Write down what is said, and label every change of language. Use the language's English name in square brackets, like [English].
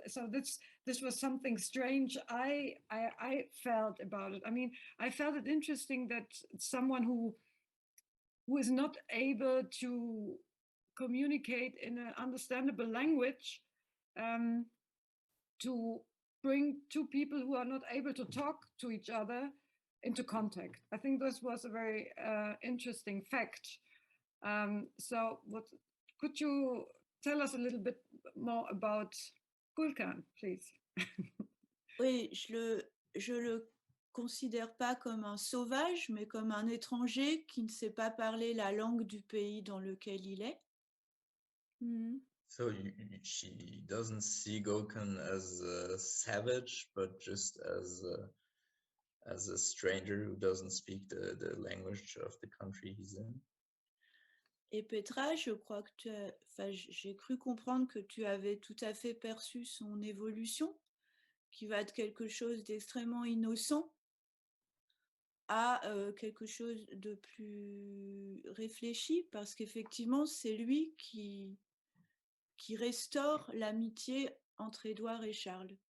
[English] So this was something strange I felt about it. I mean, I felt it interesting that someone who is not able to communicate in an understandable language, to bring two people who are not able to talk to each other into contact. I think this was a very interesting fact. So what could you tell us a little bit more about Gulkan, please? [French] Oui, je le considère pas comme un sauvage, mais comme un étranger qui ne sait pas parler la langue du pays dans lequel il est. [English] So she doesn't see Gulkan as a savage, but just as a stranger who doesn't speak the language of the country he's in. [French] Et Petra, je crois que j'ai cru comprendre que tu avais tout à fait perçu son évolution, qui va de quelque chose d'extrêmement innocent à quelque chose de plus réfléchi, parce qu'effectivement, c'est lui qui restaure l'amitié entre Édouard et Charles.